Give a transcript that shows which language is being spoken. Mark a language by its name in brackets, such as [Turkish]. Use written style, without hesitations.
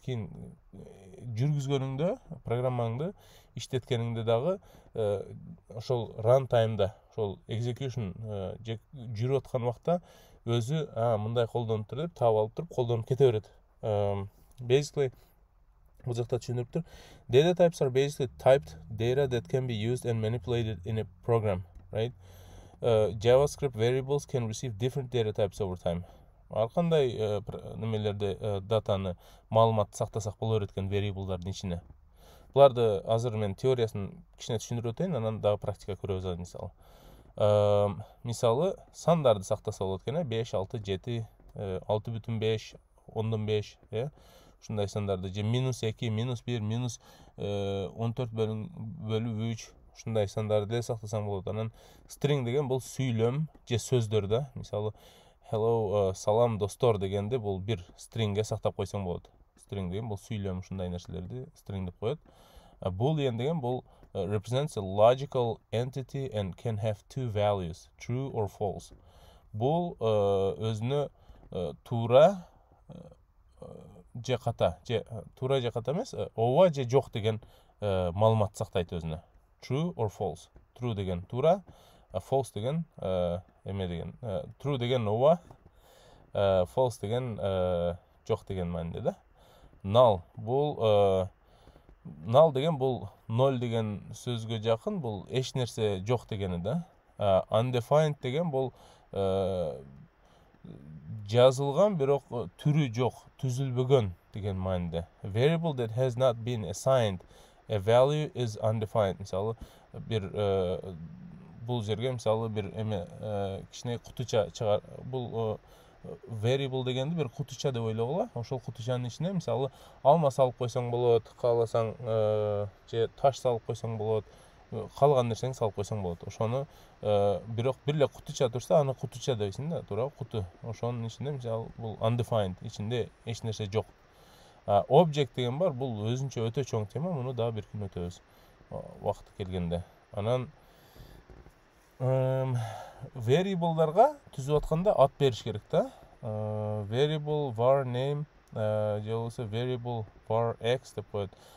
[Kyrgyz] Кийин жүргүзгөнүңдө, программаңды иштеткениңде дагы ошол run time'да, ошол execution жүрүп аткан убакта өзү мындай колдонуптур деп таап алып туруп колдонуп кете берет. Basically, бул жакта түшүндүрүптүр. [English] Data types are basically typed data that can be used and manipulated in a program, right? JavaScript variables can receive different data types over time. [Kyrgyz] Ар кандай немелерде датаны, маалыматты сактасак боло берет экен variable'дардын ичине. Буларды азыр мен теориясын кичине түшүндүрүп өтөйүн, анан дагы практика көрөбүз мисалы. Мисалы сандарды сактаса болот экен, 5, 6, 7, 6,5, 10,5, ушундай сандарды же -2, -1, -14/3, ушундай сандарды деле сактасаң болот. Анан string деген бул сүйлөм же сөздөр да. Мисалы hello, салам достор дегенде бул бир stringге сактап койсоң болот. String деген бул сүйлөм, ушундай нерселерди string деп коет. [English] Boolean [Kyrgyz] деген бул [English] represents a logical entity and can have two values, true or false. [Kyrgyz] Бул өзүнө туура же ката, же туура же ката эмес, ооба же жок деген маалымат сактайт өзүнө. [English] True or false. [Kyrgyz] True деген туура, false деген эме деген. True деген ооба, false деген жок деген мааниде да. Null бул null деген бул 0 деген сөзгө жакын, бул эч нерсе жок дегени да. Undefined деген бул жазылған бирок түрү жок, түзүлбөгөн деген мааниде. [English] Variable that has not been assigned a value is undefined. [Kyrgyz] Мисалы бир бул жерге мисалы бир эме кичине кутуча чыгар. Бул variable дегенди бир кутуча деп ойлогула. Ошол кутучанын ичине мисалы алма салып койсоң болот, кааласаң же таш салып койсоң болот, калган нерсени салып койсоң болот. Ошону бирок бир эле кутуча турса, аны кутуча дейсиң да, туура куту. Ошонун ичинде мисалы бул undefined, ичинде эч нерсе жок. Object деген бар, бул өзүнчө өтө чоң тема, муну дагы бир күн өтөбүз убакыты келгенде. Анан variable'дарга түзүп атканда ат бериш керек да. Variable var name же болбосо variable var x деп коет.